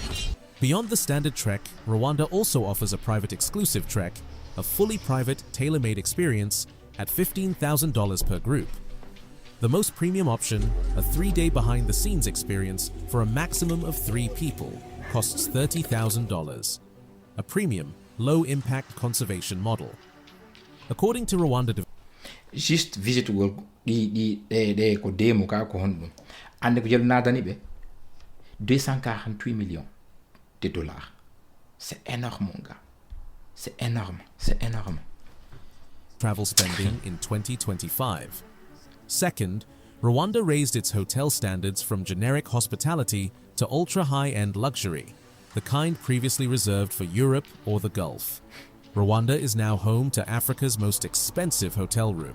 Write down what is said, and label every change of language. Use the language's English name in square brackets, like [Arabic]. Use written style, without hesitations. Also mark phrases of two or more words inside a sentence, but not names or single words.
[English] Beyond the standard trek, Rwanda also offers a private exclusive trek, a fully private, tailor-made experience at $15,000 per group. The most premium option, a 3-day behind-the-scenes experience for a maximum of 3 people, costs $30,000. A premium, low-impact conservation model. According to Rwanda Just visit [Fula] ɗi ko demo ka ko honɗum ande ko jelu nadani ɓe 248 [French] millions de dollars. C'est énorme, mon gars. C'est énorme. [English] travel spending in 2025. Second, Rwanda raised its hotel standards from generic hospitality to ultra-high-end luxury, the kind previously reserved for Europe or the Gulf. Rwanda is now home to Africa's most expensive hotel room.